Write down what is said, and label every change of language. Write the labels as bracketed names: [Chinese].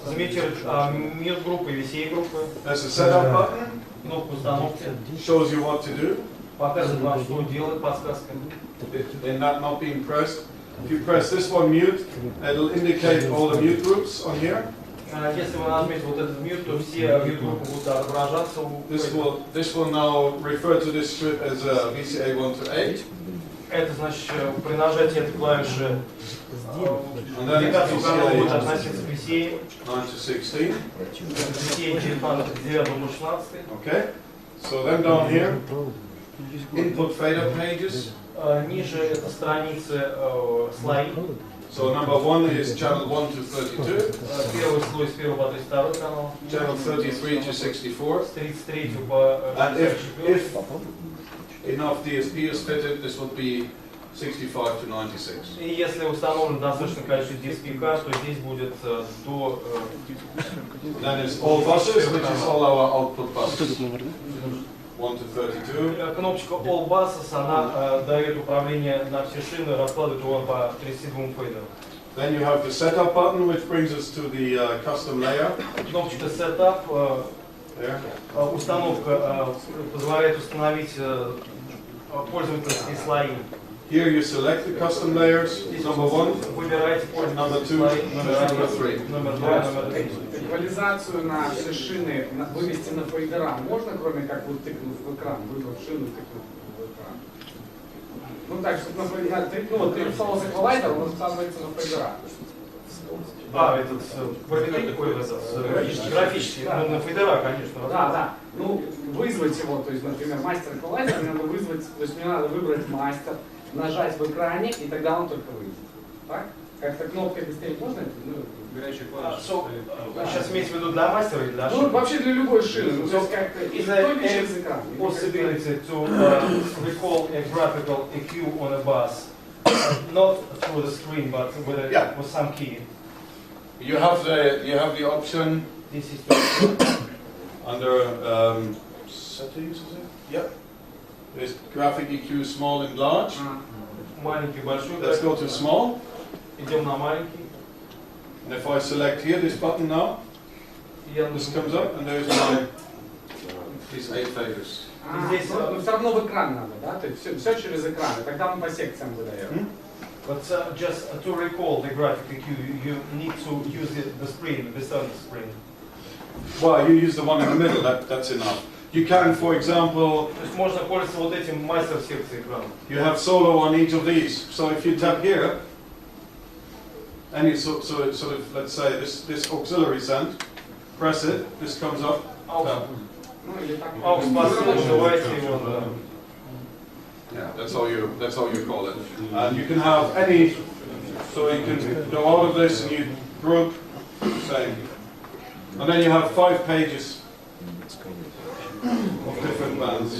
[Russian] Заметьте, mute группы и VCA группы. [English] there's a setup button. [Russian] Кнопку установки. [English] Shows you what to do. [Russian] Показывает вам, что делать, подсказка. [English] They're not being pressed. If you press this one mute, it'll indicate all the mute groups on here. [Russian] Если вы нажмете вот этот mute, то все mute группы будут отображаться. [English] This will now refer to this strip as VCA 1 to 8. [Russian] Это значит, при нажатии этой клавиши индикация канала будет относиться к VCA [English] 9 to 16. [Russian] VCA 9 до 16. [English] Okay. So then down here, input fader pages. [Russian] Ниже это страницы слои. [English] So number 1 is channel 1 to 32. [Russian] Первый слой с 1 по 32 канал. [English] Channel 33 to 64. [Russian] С 33 по 64. [English] If enough DSP is fitted, this would be 65 to 96. [Russian] И если установлено достаточное количество DSP карт, то здесь будет до... [English] Then it's all buses, which is all our output buses. 1 to 32. [Russian] Кнопочка All Buses, она дает управление на все шины, раскладывает его по 37 фейдерам. [English] Then you have the setup button, which brings us to the custom layer. [Russian] Кнопочка Setup, установка позволяет установить пользовательские слои. [English] Here you select the custom layers, number 1, [Russian] выбираете [English] number 2, number 3. [Russian] Номер 2, номер 3. Эквализацию на все шины вывести на фейдера можно, кроме как вот тыкнув в экран, выбрав шину, тыкнув в экран? Ну так, чтобы на фейдера, ну ты написал эквалайзер, он устанавливается на фейдера. Этот проведение такой графический, на фейдера, конечно. Да. Ну, вызвать его, то есть, например, мастер эквалайзер, мне надо вызвать, то есть мне надо выбрать мастер, нажать в экране, и тогда он только выйдет. Так? Как-то кнопкой быстрее можно? Горячая клавиша. Сейчас имеется в виду для мастера или для шины? Ну, вообще для любой шины. Ну, то есть как-то только через экран. [English] Possibility to recall a graphical EQ on a bus, not through the screen, but with some key. You have the option This is under settings, is it? Yep. There's graphic EQ small and large. [Russian] Маленький, большой. [English] Let's go to small. [Russian] Идем на маленький. [English] And if I select here this button now, this comes up and there's these 8 faders. [Russian] Здесь, но все равно в экран надо, да? То есть все через экран, и тогда он по секциям выдает. [English] But just to recall the graphic EQ, you need to use the screen, the center screen. Well, you use the one in the middle, that's enough. You can, for example, [Russian] То есть можно пользоваться вот этим мастер секции экрана. [English] you have solo on each of these. So if you tap here, and you so it sort of, let's say this auxiliary send, press it, this comes up. Tap. [Russian] Aux посыл, нажимаете его, да. [English] Yeah, that's how you call it. And you can have any, so you can go out of this and you group, same. And then you have 5 pages of different bands.